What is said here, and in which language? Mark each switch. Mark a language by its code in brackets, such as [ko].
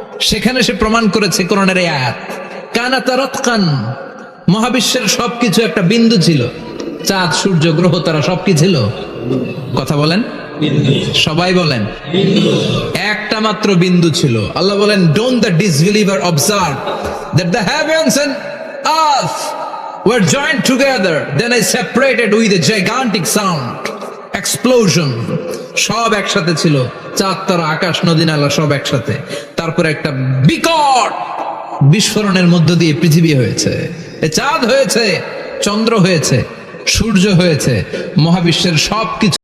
[bn] সেখানে সে প্রমাণ করেছে কোরআনের এই আয়াত, কানাতা রাতকান, মহাবিশ্বের সবকিছু একটা বিন্দু ছিল। চাঁদ, সূর্য, গ্রহ, তারা সবকি ছিল। কথা বলেন, সবাই বলেন, একটা মাত্র বিন্দু ছিল। আল্লাহ বলেন, [en] Don't the disbeliever observe that the heavens and earth were joined together, then I separated with a gigantic sound, explosion. [bn] সব একসাথে ছিল, চাঁদ তারা আকাশ নদী নালা সব একসাথে। তারপরে একটা বিকট বিস্ফোরণের মধ্য দিয়ে পৃথিবী হয়েছে, চাঁদ হয়েছে, চন্দ্র হয়েছে, সূর্য হয়েছে, মহাবিশ্বের সবকিছু